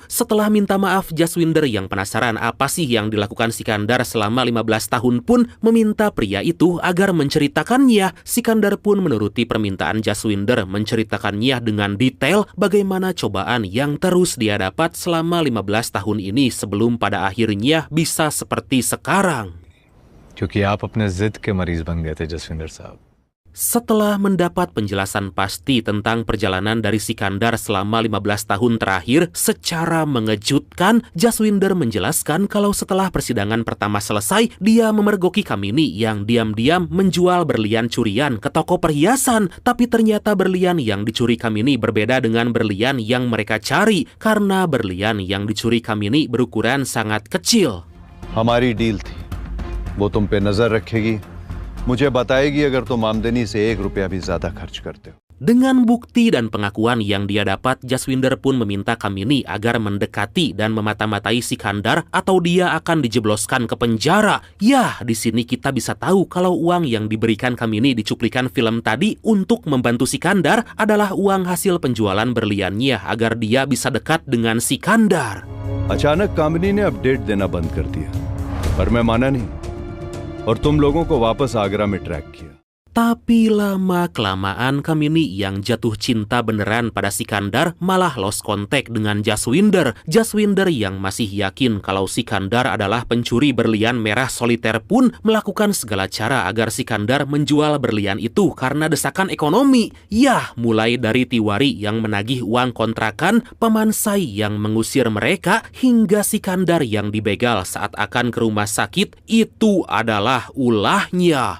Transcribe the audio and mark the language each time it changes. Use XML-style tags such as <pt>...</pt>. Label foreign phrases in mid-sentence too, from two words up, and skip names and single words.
<id>Setelah minta maaf, Jaswinder yang penasaran apa sih yang dilakukan Sikandar selama 15 tahun pun meminta pria itu agar menceritakannya. Sikandar pun menuruti permintaan Jaswinder, menceritakannya dengan detail bagaimana cobaan yang terus dia dapat selama 15 tahun ini sebelum pada akhirnya bisa seperti sekarang.</id> <hi>क्योंकि आप अपने जिद के मरीज बन गए थे जसविंदर साहब.</hi> <id>Setelah mendapat penjelasan pasti tentang perjalanan dari Sikandar selama 15 tahun terakhir, secara mengejutkan, Jaswinder menjelaskan kalau setelah persidangan pertama selesai, dia memergoki Kamini yang diam-diam menjual berlian curian ke toko perhiasan. Tapi ternyata berlian yang dicuri Kamini berbeda dengan berlian yang mereka cari, karena berlian yang dicuri Kamini berukuran sangat kecil.</id> <hi>हमारी डील थी, वो तुम पे नजर रखेगी, मुझे बताएगी अगर तुम आमदनी से 1 रुपया भी ज्यादा खर्च करते हो.</hi> <id>Dengan bukti dan pengakuan yang dia dapat, Jaswinder pun meminta Kamini agar mendekati dan memata-matai Sikandar atau dia akan dijebloskan ke penjara. Ya, di sini kita bisa tahu kalau uang yang diberikan Kamini di cuplikan film tadi untuk membantu Sikandar adalah uang hasil penjualan berliannya agar dia bisa dekat dengan Sikandar.</id> <hi>अचानक कामिनी ने अपडेट देना बंद कर दिया, पर मैं माना नहीं और तुम लोगों को वापस आगरा में ट्रैक किया.</hi> <id>Tapi lama-kelamaan Kamini yang jatuh cinta beneran pada Sikandar malah</id> <en>lost contact</en> <id>dengan Jaswinder. Jaswinder yang masih yakin kalau Sikandar adalah pencuri berlian merah soliter pun melakukan segala cara agar Sikandar menjual berlian itu karena desakan ekonomi. Ya, mulai dari Tiwari yang menagih uang kontrakan, Pemansai yang mengusir mereka, hingga Sikandar yang dibegal saat akan ke rumah sakit, itu adalah ulahnya.</id>